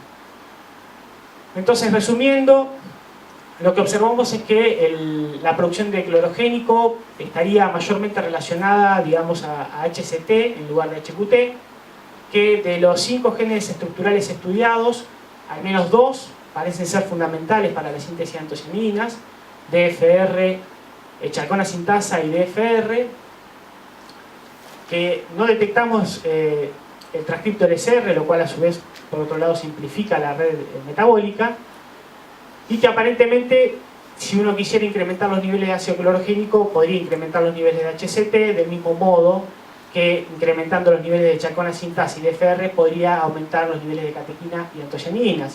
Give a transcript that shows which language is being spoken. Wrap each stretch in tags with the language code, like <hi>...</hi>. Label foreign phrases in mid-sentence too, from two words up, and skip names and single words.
<es>Entonces, resumiendo, lo que observamos es que la producción de clorogénico estaría mayormente relacionada, digamos, a HCT en lugar de HQT, que de los 5 genes estructurales estudiados, al menos 2 parecen ser fundamentales para la síntesis de antocianinas: DFR, chalcona sintasa y DFR, que no detectamos el transcripto LSR, lo cual a su vez, por otro lado, simplifica la red metabólica, y que aparentemente, si uno quisiera incrementar los niveles de ácido clorogénico, podría incrementar los niveles de HCT del mismo modo que incrementando los niveles de chalcona sintasa y DFR podría aumentar los niveles de catequina y antocianina.</es>